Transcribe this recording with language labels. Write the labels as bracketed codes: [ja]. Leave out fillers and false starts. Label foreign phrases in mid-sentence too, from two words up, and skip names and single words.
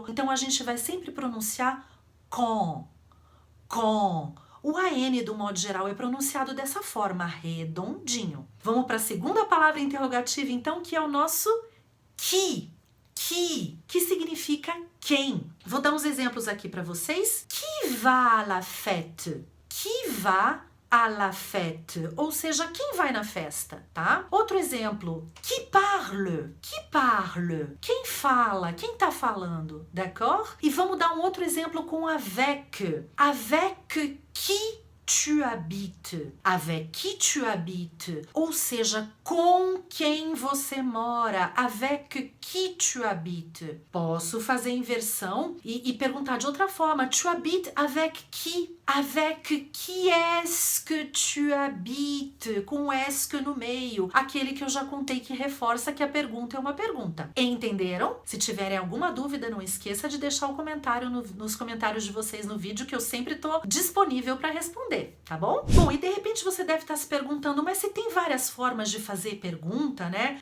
[pt] Então a gente vai sempre pronunciar con. O AN, do modo geral, é pronunciado dessa forma, redondinho. Vamos para a segunda palavra interrogativa, então, que é o nosso que significa quem. Vou dar uns exemplos aqui para vocês. [fr] Qui va à la fête? Qui va à la fête? [pt] Ou seja, quem vai na festa, tá? Outro exemplo. [fr] Qui parle? Qui parle? [pt] Quem fala? Quem tá falando? D'accord? E vamos dar um outro exemplo com avec. [fr] Avec qui tu habites? Avec qui tu habites? [pt] Ou seja, com quem você mora? [fr] Avec qui tu habites? [pt] Posso fazer inversão e perguntar de outra forma. [fr] Tu habites avec qui? Avec qui est-ce que tu habites? [pt] Com est no meio. Aquele que eu já contei que reforça que a pergunta é uma pergunta. Entenderam? Se tiverem alguma dúvida, não esqueça de deixar o comentário nos comentários de vocês no vídeo, que eu sempre tô disponível para responder, tá bom? Bom, e de repente você deve estar se perguntando, mas se tem várias formas de fazer pergunta, né?